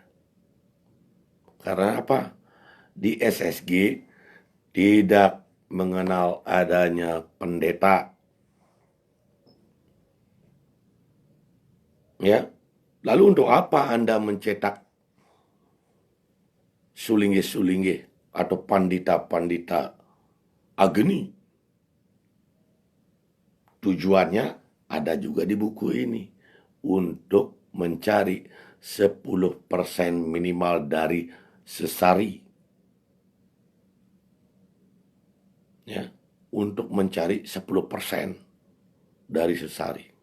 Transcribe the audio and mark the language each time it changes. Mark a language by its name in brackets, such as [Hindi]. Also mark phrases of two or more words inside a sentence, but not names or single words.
[Indonesian] Karena apa? Di SSG tidak mengenal adanya pendeta. Ya. Lalu untuk apa Anda mencetak sulingge-sulingge atau pandita-pandita agni? Tujuannya ada juga di buku ini, untuk mencari 10% minimal dari sesari. ya, untuk mencari 10% dari sesari.